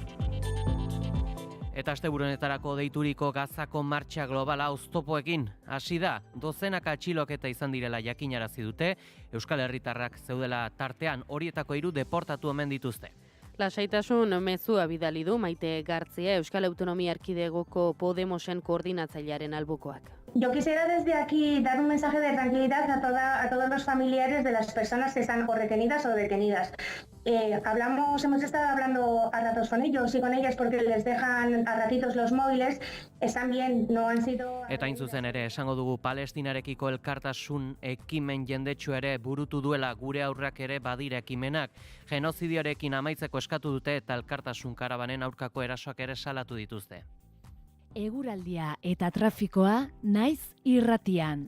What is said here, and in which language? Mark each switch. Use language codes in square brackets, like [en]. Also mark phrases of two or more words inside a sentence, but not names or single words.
[eu] Eta asteburunetarako deituriko Gazako martxa globala oztopoekin hasi da, dozenaka atxiloketa izan direla jakinarazi dute, Euskal Herritarrak zeudela tartean horietako 3 deportatu omen dituzte. Lasaitasun mezua bidali du Maite Gartzia, Euskal Autonomia Erkidegoko Podemosen koordinatzailearen albukoak. [es] Yo quisiera desde aquí dar un mensaje de tranquilidad a todos los familiares de las personas que están o retenidas o detenidas. Hemos estado hablando a ratos con ellos y con ellas porque les dejan a ratitos los móviles, están bien, no han sido... [eu] Eta hain zuzen ere, esango dugu Palestinarekiko elkartasun ekimen jendetsu ere burutu duela gure aurrak ere badira ekimenak. Genozidioarekin amaitzeko eskatu dute eta elkartasun karabanen aurkako erasoak ere salatu dituzte. Eguraldia eta trafikoa naiz irratian.